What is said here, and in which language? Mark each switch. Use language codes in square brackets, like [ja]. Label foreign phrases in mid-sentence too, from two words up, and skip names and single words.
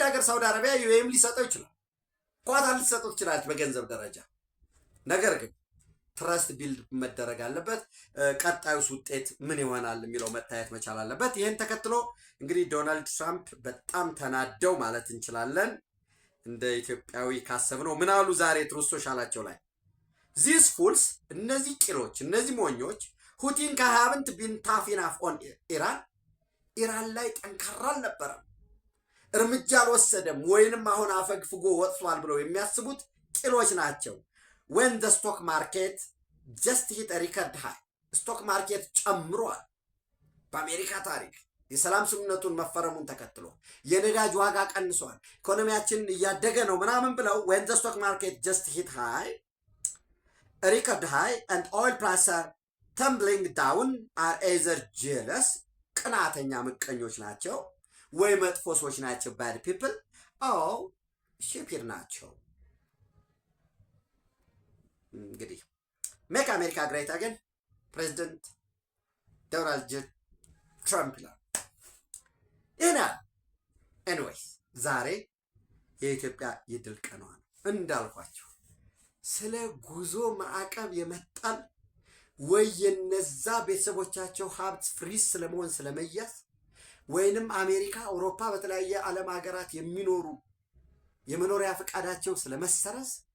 [am] ሀገር ሳውዲ አረቢያ ዩኤም ሊሰጠው ይችላል፣ ኳታር ሊሰጠው ትችላለች በገንዘብ ደረጃ። ነገር ግን [en] trust build [am] መደረግ አለበት። ቀጣዩስ ውጤት ምን ይሆናል የሚለው መታየት መቻል አለበት። ይህን ተከትሎ እንግዲህ ዶናልድ ትራምፕ በጣም ተናደው ማለት እንችላለን። እንደ ኢትዮጵያዊ ካሰብነው ምን አሉ ዛሬ ትሩዝ ሶሻላቸው ላይ [en] these fools [am] እነዚህ ቂሎች እነዚህ ሞኞች ሁቲን ከሀብንት ቢን ታፊናፍ ኦን ኢራን ላይ ጠንካራ አልነበረም፣ እርምጃ አልወሰደም ወይንም አሁን አፈግፍጎ ወጥቷል ብለው የሚያስቡት ቂሎች ናቸው። [en] when the stock market just hit a record high stock market [am] ጨምሯል። በአሜሪካ ታሪክ የሰላም ስምምነቱን መፈረሙን ተከትሎ የነዳጅ ዋጋ ቀንሷል፣ ኢኮኖሚያችን እያደገ ነው ምናምን ብለው [en] when the stock market just hit high a record high and oil prices are tumbling down are either jealous [am] ቅናተኛ ምቀኞች ናቸው ወይ መጥፎ ሰዎች ናቸው [en] bad people or stupid ናቸው። [am] እንግዲህ [en] Make America Great Again [am] ፕሬዚደንት ዶናልድ ትራምፕ ነው እና ኤኒዌይስ ዛሬ የኢትዮጵያ የድል ቀኗ ነው እንዳልኳችሁ። ስለ ጉዞ ማዕቀብ የመጣል ወይ የነዛ ቤተሰቦቻቸው ሀብት ፍሪዝ ስለመሆን ስለመያዝ ወይንም አሜሪካ፣ አውሮፓ በተለያየ ዓለም ሀገራት የሚኖሩ የመኖሪያ ፈቃዳቸው ስለመሰረዝ